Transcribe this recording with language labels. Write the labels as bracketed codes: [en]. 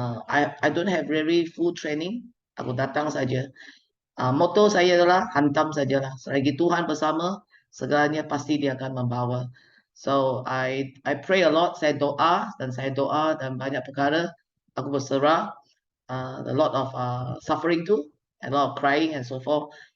[en] I don't have very full training. [ms] Aku datang saja. Motto saya adalah hantam sajalah. Selagi Tuhan bersama, segalanya pasti dia akan membawa. [en] So I pray a lot. [ms] Saya doa dan banyak perkara aku berserah. [en] A lot of suffering too, a lot of crying and so forth.